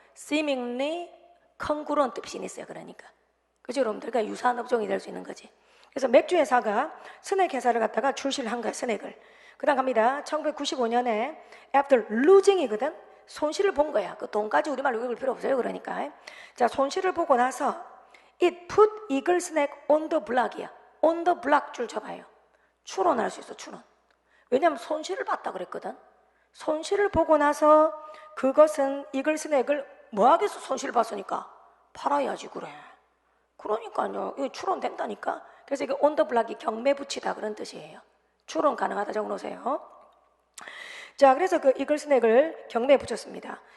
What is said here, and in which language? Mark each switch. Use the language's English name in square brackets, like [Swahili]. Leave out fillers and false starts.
[Korean] seemingly congruent 비즈니스야, 그러니까. 그죠, 여러분들? 그러니까 유사한 업종이 될 수 있는 거지. 그래서 맥주 회사가 스낵 회사를 갖다가 출시를 한 거야, 스낵을. 그 다음 갑니다. 1995년에 [English] after losing [Korean] 이거든? 손실을 본 거야. 그 돈까지 우리말로 읽을 필요 없어요, 그러니까. 자, 손실을 보고 나서 [English] it put eagle snack on the block이야. [Korean] on the block 줄 쳐봐요. 추론할 수 있어, 추론. 왜냐하면 손실을 봤다 그랬거든. 손실을 보고 나서 그것은 이글 스낵을 뭐 하겠어, 손실을 봤으니까. 팔아야지, 그래. 그러니까요. 이거 추론된다니까. 그래서 이게 on the block이 경매 붙이다 그런 뜻이에요. 추론 가능하다 적어놓으세요. 자, 그래서 그 이글 스낵을 경매에 붙였습니다.